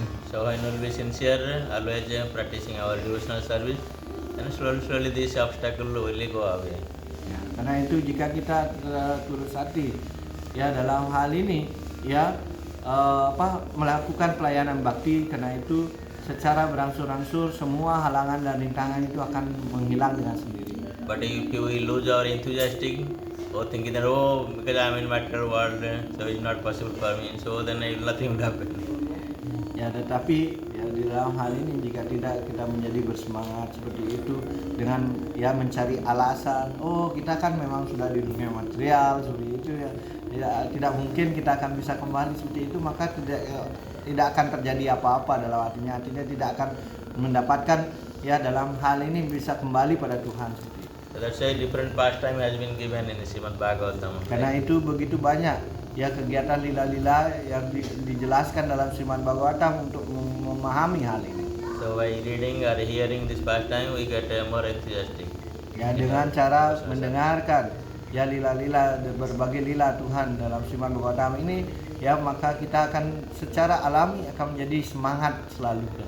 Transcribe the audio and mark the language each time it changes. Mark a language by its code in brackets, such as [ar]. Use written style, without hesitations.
[en] So when we sincere, always practicing our devotional service, and slowly this obstacle will go away. [id] Ya, karena itu jika kita tulus hati ya dalam hal ini ya melakukan pelayanan bakti, karena itu secara berangsur-angsur semua halangan dan rintangan itu akan menghilang dengan sendiri. [en] But if we lose our enthusiastic, thinking that because I am in material world, so it's not possible for me, so then nothing will happen. [id] Ya, tetapi ya di dalam hal ini jika tidak kita menjadi bersemangat seperti itu dengan ya mencari alasan, kita kan memang sudah di dunia material seperti itu ya, tidak mungkin kita akan bisa kembali seperti itu, maka tidak akan terjadi apa-apa dalam artinya tidak akan mendapatkan ya dalam hal ini bisa kembali pada Tuhan seperti itu. [en] So that's why different pastime has been given in the Srimad Bhagavatam. [id] Karena itu begitu banyak ya kegiatan lila-lila yang dijelaskan dalam Srimad Bhagavatam untuk memahami hal ini. [en] So by reading or hearing this pastime, we get more enthusiastic. [id] Ya, dengan cara mendengarkan ya lila-lila, berbagai lila Tuhan dalam Srimad Bhagavatam ini ya, maka kita akan secara alami akan menjadi semangat selalu.